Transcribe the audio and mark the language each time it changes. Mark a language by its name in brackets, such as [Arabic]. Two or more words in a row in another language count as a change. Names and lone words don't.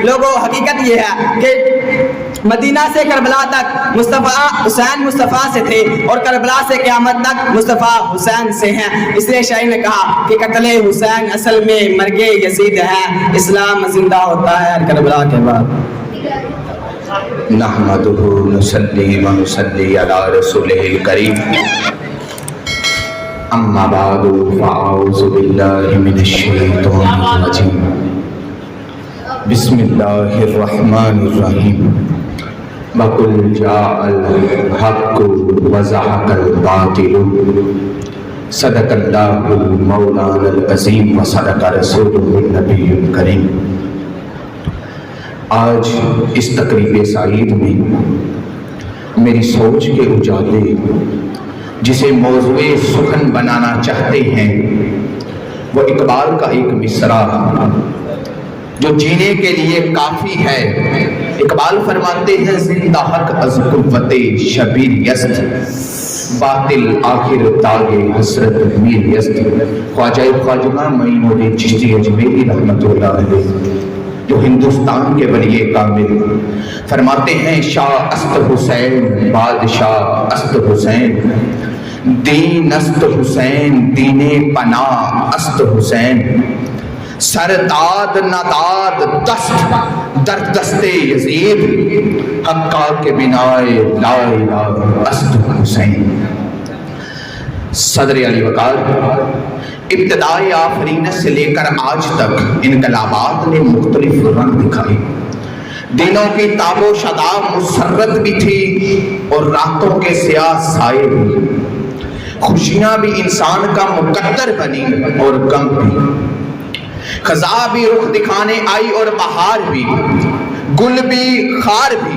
[Urdu] لوگوں، حقیقت یہ ہے کہ مدینہ سے کربلا تک مصطفیٰ حسین مصطفیٰ سے تھے اور کربلا سے قیامت تک مصطفیٰ حسین سے ہیں۔ اس لیے شاعر نے کہا کہ قتل حسین اصل میں مرگ یزید ہے، اسلام زندہ ہوتا ہے کربلا کے بعد۔ [Arabic] نحمدہ نصلی و نصلی علی رسولہ الکریم، اما بعد فاعوذ باللہ من الشیطان الرجیم، بسم اللہ الرحمن الرحیم، وَقُلْ جَاءَ الْحَقُّ وَزَهَقَ الْبَاطِلُ، صدق اللہ مولانا العظیم وصدق رسولہ النبی الکریم۔ [Urdu] آج اس تقریب سعید میں میری سوچ کے اجالے جسے موضوع سخن بنانا چاہتے ہیں، وہ اقبال کا ایک مصرع جو جینے کے لیے کافی ہے۔ اقبال فرماتے ہیں، [Persian] زندہ حق از قوت شبیر یست، باطل آخر تاگ حسرت میر یست۔ [Urdu] خواجہ خواجہ معین الدین چشتی اجمیری رحمۃ اللہ علیہ، جو ہندوستان کے ولی کامل، فرماتے ہیں، [Persian] شاہ است حسین بادشاہ است حسین، دین است حسین دین پناہ است حسین، سرداد نداد دست در دست یزید، حقا کے بنائے لا الہ است حسین۔ [Urdu] صدر علی وقار، ابتدائی آفرینت سے لے کر آج تک انقلابات نے مختلف رنگ دکھائے، دنوں کی تابو شداب مسرت بھی تھی اور راتوں کے سیاہ سائے بھی. خوشیاں بھی انسان کا مقدر بنی اور غم بھی. خزاں بھی رخ دکھانے آئی اور بہار بھی، گل بھی خار بھی.